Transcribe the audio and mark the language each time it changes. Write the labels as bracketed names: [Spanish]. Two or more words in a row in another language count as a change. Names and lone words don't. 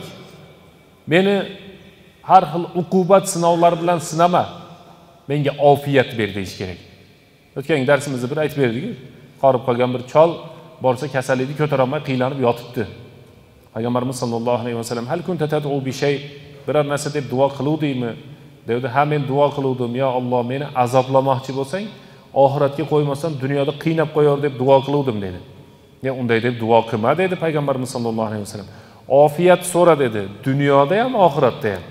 [Uzbek] Meni har xil uqubat sinovlar bilan sinama, menga ofiyat ber deyish kerak. O'tgan darsimizda bir aytib berdik. Qorib qolgan bir chol borsa kasallikni ko'tara olmay qiynalib yotibdi. Payg'ambarimiz [Arabic] صلى الله عليه وسلم هل كنت تدعو بشيء, [Uzbek] biror narsa deb duo qiluvdingmi? Dedi, ha men duo qiluvdim. [Arabic] يا الله, [Uzbek] meni azoblamoqchi bo'lsang, oxiratga qo'ymasdan dunyoda qiynab qo'yor deb duo qiluvdim dedi. Ya unday deb duo qilma dedi Payg'ambarimiz [Arabic] صلى الله عليه وسلم. [Uzbek] Ofiyat so'ra dedi, dunyoda ham oxiratda ham.